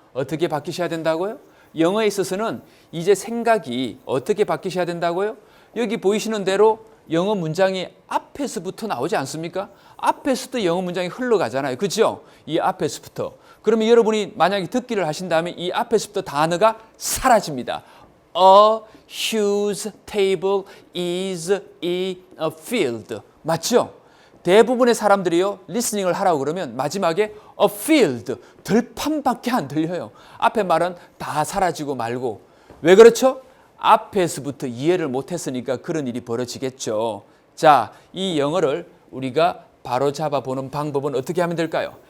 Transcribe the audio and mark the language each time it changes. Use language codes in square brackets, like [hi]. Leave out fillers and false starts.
[ko] 어떻게 바뀌셔야 된다고요? 영어에 있어서는 이제 생각이 어떻게 바뀌셔야 된다고요? 여기 보이시는 대로 영어 문장이 앞에서부터 나오지 않습니까? 앞에서부터 영어 문장이 흘러가잖아요. 그죠? 이 앞에서부터. 그러면 여러분이 만약에 듣기를 하신 다음에 이 앞에서부터 단어가 사라집니다. [en] A huge table is in a field. [ko] 맞죠? 대부분의 사람들이요, 리스닝을 하라고 그러면 마지막에 [en] a field, [ko] 들판밖에 안 들려요. 앞에 말은 다 사라지고 말고. 왜 그렇죠? 앞에서부터 이해를 못했으니까 그런 일이 벌어지겠죠. 자, 이 영어를 우리가 바로 잡아보는 방법은 어떻게 하면 될까요?